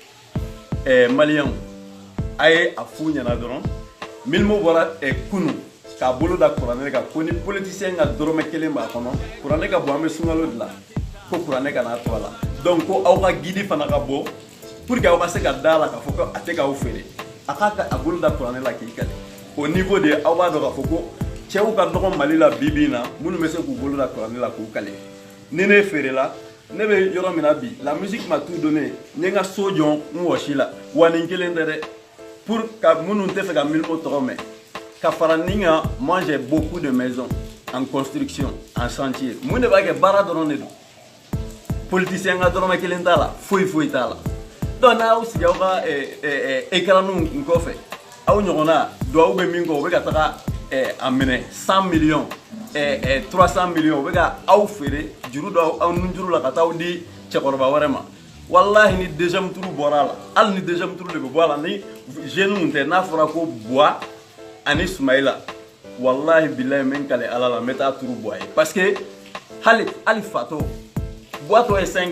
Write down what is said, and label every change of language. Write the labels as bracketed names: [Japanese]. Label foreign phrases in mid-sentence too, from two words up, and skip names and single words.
[Bambara] maliyɛnw a ye a f'u ɲɛna dɔrɔn milimo bɔra kunu k'a bolo da kuranɛ kan ko ni politicien ka dɔrɔmɛ kelen b'a kɔnɔ kuranɛ ka bɔ an bɛ sunkalo de la ko kuranɛ kana to a la donc ko aw ka guide fana ka bɔ [French] pour que [Bambara] aw ka se ka da la k'a fɔ ko a tɛ k'aw feere a k'a a bolo da kuranɛ la k'i kale [French] au niveau de [Bambara] aw b'a dɔn k'a fɔ ko cɛw ka dɔgɔ mali la bi bi in na minnu bɛ se k'u bolo da kuranɛ la k'u kale ni ne feerela ne bɛ yɔrɔ min na bi [French] la musique m'a tout donné [Bambara] n ye n ka so jɔ n wɔsi la wa nin kelen tɛ dɛ pour ka minnu tɛ fɛ ka milimo tɔgɔ mɛn ka fara nin kan [French] moi j'ai beaucoup de maisons en construction en chantier [Bambara] mun de b'a kɛ baara dɔrɔn de don politicien ka dɔrɔmɛ kelen t'a la foyi foyi t'a la donc n'aw sigi aw ka écranw kɔfɛ aw ɲɔgɔnna duwawu bɛ min kɔ o bɛ ka taga a minɛ 100 millions 300 millions o bɛ ka aw feere juru dɔ aw nun juru la ka taa aw di cɛkɔrɔba wɛrɛ ma wallahi ni [French] deuxième tour [Bambara] bɔra a la hali ni [French] deuxième tour [Bambara] de bɛ bɔ a la ni jeunes tɛ n'a fɔra ko Buwa ani Sumayila [Arabic] wallahi billahi [Bambara] men kale ala la n bɛ taa turu Buwa ye parce que hali fatɔ Buwa tɔ ye 5